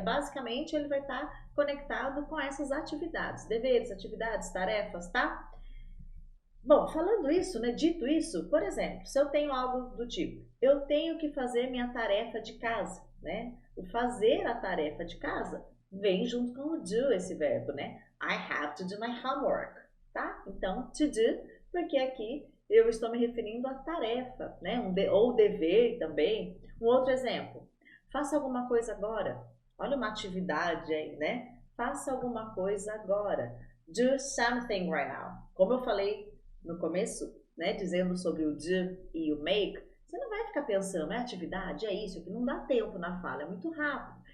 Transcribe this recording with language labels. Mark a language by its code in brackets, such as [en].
[pt] Basicamente ele vai estar conectado com essas atividades, deveres, atividades, tarefas, tá? Bom, falando isso, né? Dito isso, por exemplo, se eu tenho algo do tipo, eu tenho que fazer minha tarefa de casa, né? O fazer a tarefa de casa vem junto com o do, esse verbo, né? [en] I have to do my homework, tá? [pt] Então, to do, porque aqui eu estou me referindo à tarefa, né? Ou dever também. Um outro exemplo, faça alguma coisa agora. Olha uma atividade aí, né? Faça alguma coisa agora. [en] Do something right now. [pt] Como eu falei no começo, né, dizendo sobre o do e o make, você não vai ficar pensando, é atividade, é isso, que não dá tempo na fala, é muito rápido.